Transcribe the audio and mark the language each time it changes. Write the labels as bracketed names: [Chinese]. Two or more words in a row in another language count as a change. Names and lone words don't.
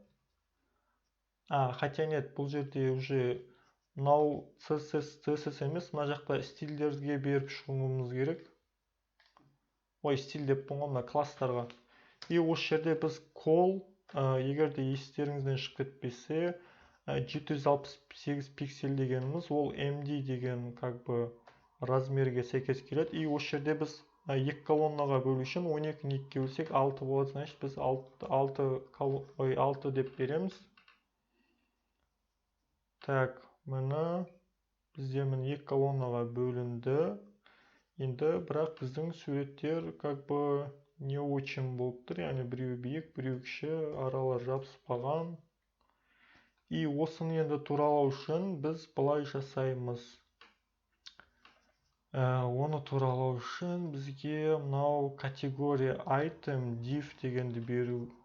[Russian] Хотя нет, [Kazakh] бұл жерде уже мынау CSS емес, мына жақта стильдерге беріп шығуымыз керек. Ой, стиль деппін ғой, мына класстарға. И осы жерде біз call, егер де естеріңізден шығып кетпесе, 768 пиксель дегеніміз ол MD деген [Russian] как бы [Kazakh] размерге сәйкес келеді. И осы жерде біз екі колоннаға бөлу үшін 12-ні 2-ге бөлсек 6 болады. Значит, біз 6 деп береміз. Так, мына бізде міне екі колоннаға бөлінді. Енді бірақ біздің суреттер [Russian] как бы не очень [Kazakh] болып тұр, яғни біреу биік, біреу кіші, аралар жабыспаған. И осыны енді туралау үшін біз былай жасаймыз. Оны туралау үшін бізге мынау категория item div дегенді беру.